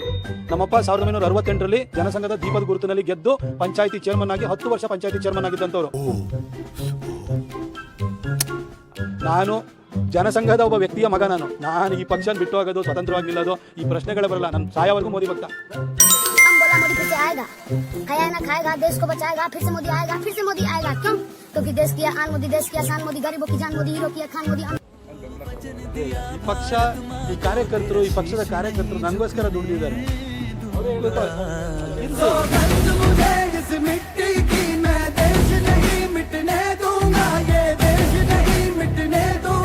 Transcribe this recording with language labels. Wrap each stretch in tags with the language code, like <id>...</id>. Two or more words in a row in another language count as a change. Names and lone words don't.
<kn>ನಮ್ಮಪ್ಪ 1968ರಲ್ಲಿ ಜನಸಂಘದ ದೀಪದ ಗುರುತಿನಲ್ಲಿ ಗೆದ್ದು ಪಂಚಾಯತಿ ಚೇರ್ಮನ್ ಆಗಿ 10 ವರ್ಷ ಪಂಚಾಯತಿ ಚೇರ್ಮನ್ ಆಗಿದ್ದಂಥವ್ರು. ನಾನು ಜನಸಂಘದ ಒಬ್ಬ ವ್ಯಕ್ತಿಯ ಮಗ. ನಾನು ಈ ಪಕ್ಷ ಬಿಟ್ಟು ಹೋಗೋದು, ಸ್ವತಂತ್ರವಾಗಿ ನಿಲ್ಲೋದು ಈ ಪ್ರಶ್ನೆಗಳೇ ಬರಲ್ಲ. ನಾನು ಸಾಯವರೆಗೂ ಮೋದಿ ಭಕ್ತ.</kn> <hi>मोदी फिर से आएगा, खाया ना खाएगा, देश को बचाएगा, फिर से मोदी आएगा, फिर से मोदी आएगा। क्यों? क्योंकि देश की आन मोदी, देश की आसान मोदी, गरीबों की जान मोदी, हीरो की खान मोदी।</hi> <kn>ಈ ಪಕ್ಷ, ಈ ಕಾರ್ಯಕರ್ತರು, ಈ ಪಕ್ಷದ ಕಾರ್ಯಕರ್ತರು ನನಗೋಸ್ಕರ ದುಡಿದಿದ್ದಾರೆ.</kn> <hi>मिट्टी की मैं देश नहीं मिटने दूंगा, ये देश नहीं मिटने</hi>